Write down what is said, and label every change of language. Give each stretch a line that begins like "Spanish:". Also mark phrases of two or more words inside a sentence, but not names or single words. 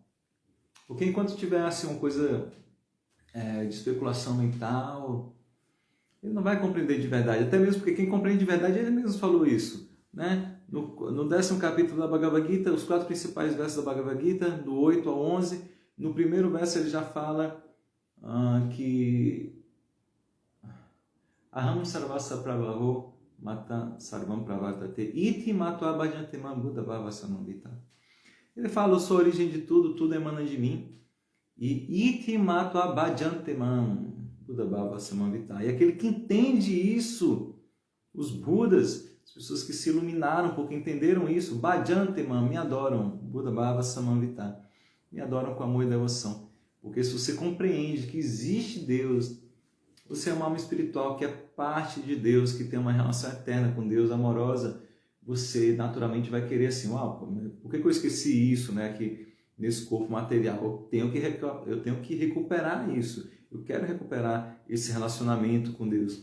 Portuguese: Porque enquanto tiver assim, uma coisa de especulação mental, ele não vai compreender de verdade. Até mesmo porque quem compreende de verdade, ele mesmo falou isso. Né? No 10º capítulo da Bhagavad Gita, os 4 principais versos da Bhagavad Gita, do 8 ao 11, no primeiro verso ele já fala que
Sanskrit: Aham sarvasa prabhaho mata sarvam pravartate iti matva bhajantemam buddha bhava samambita.
Portuguese: Ele fala, eu sou a origem de tudo, tudo emana de mim.
Sanskrit: E iti matva bhajantemam buddha bhava samambita.
Portuguese: E aquele que entende isso, os Budas, as pessoas que se iluminaram porque entenderam isso, bhajantemam, me adoram,
Sanskrit: buddha bhava samambita.
Portuguese: Me adoram com amor e devoção. Porque se você compreende que existe Deus, você é uma alma espiritual que é parte de Deus, que tem uma relação eterna com Deus, amorosa, você naturalmente vai querer assim, por que eu esqueci isso, né? Que nesse corpo material eu tenho que recuperar isso, eu quero recuperar esse relacionamento com Deus.